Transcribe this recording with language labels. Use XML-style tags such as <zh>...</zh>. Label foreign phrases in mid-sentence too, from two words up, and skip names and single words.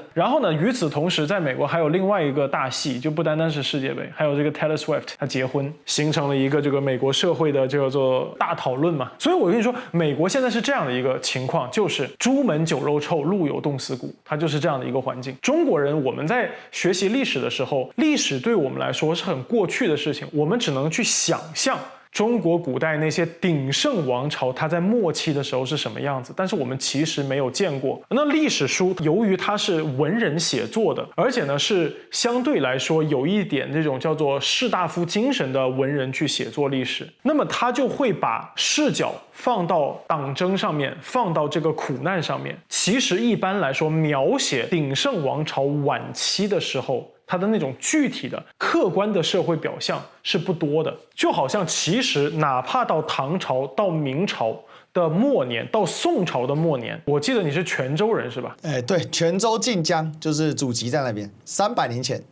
<zh>然後呢，與此同時，在美國還有另外一個大戲，就不單單是世界杯，還有這個 Taylor Swift 他結婚，形成了一個這個美國社會的叫做大討論嘛。所以我跟你說，美國現在是這樣的一個情況，就是朱門酒肉臭，路有凍死骨，它就是這樣的一個環境。中國人我們在學習歷史的時候，歷史對我們來說是很過去的事情，我們只能去想象中國古代那些鼎盛王朝，它在末期的時候是什麼樣子，但是我们其實沒有見過。那歷史書由於它是文人寫作的，而且呢是相對來說有一點這種叫做士大夫精神的文人去寫作歷史，那麼他就會把視角放到黨爭上面，放到這個苦難上面。其實一般來說，描寫鼎盛王朝晚期的時候，它的那種具體的客觀的社會表象是不多的，就好像其實哪怕到唐朝到明朝的末年，到宋朝的末年，我記得你是泉州人是吧？對，泉州晉江就是祖籍在那邊，300年前。</zh>